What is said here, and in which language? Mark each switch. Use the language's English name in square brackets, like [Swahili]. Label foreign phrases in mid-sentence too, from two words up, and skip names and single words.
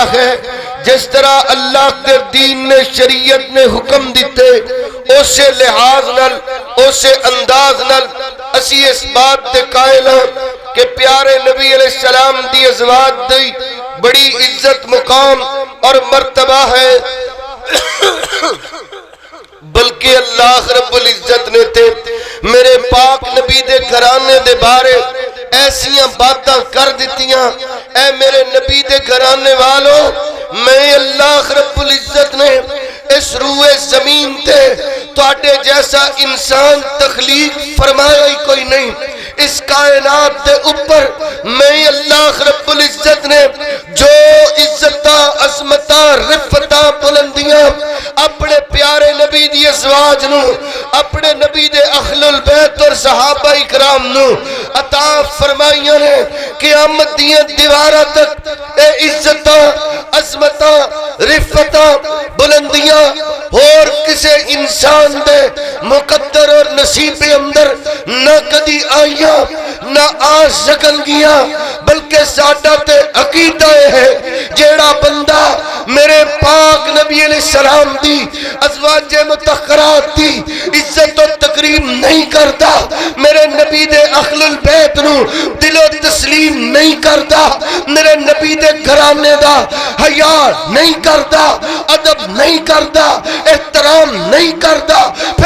[Punjabi] ہے، جس طرح اللہ کے دین نے شریعت نے حکم دیتے، اسے لحاظ نال اسے انداز نال اسی اس بات دے قائل ہیں کہ پیارے نبی علیہ السلام دی ازواج دی بڑی عزت مقام اور مرتبہ ہے، بلکہ اللہ رب العزت نے تے میرے پاک نبی دے گھرانے دے بارے ایسیاں باتاں کر دیتیاں۔ اے میرے نبی دے گھرانے والوں، میں اللہ رب العزت نے اس روئے زمین تے تواڈے جیسا انسان تخلیق فرمایا ہی کوئی نہیں۔ اس کائنات دے اوپر میں اللہ رب العزت نے جو عزتاں عظمتاں رفتاں بلندیاں اپنے پیارے نبی دی ازواج نو اپنے نبی دے اہل البیت اور صحابہ اکرام نو عطا فرمائیاں نے قیامت دیاں دیواراں تک اے عزتاں عظمتاں رفتاں بلندیاں اور کسے انسان دے مقدر اور نصیب اندر نہ کدی آئیاں نہ آ سکن گیا، بلکہ ساڈا تے عقیدہ ہے جیڑا بندہ میرے پاک نبی علیہ السلام دی ازواج مطہرات دی عزت و تکریم نہیں کرتا، میرے نبی دے اہل البیت نو دل و تسلیم نہیں کرتا، میرے نبی دے گھرانے دا حیا نہیں کرتا، ادب نہیں کرتا، احترام نہیں کرتا، پھر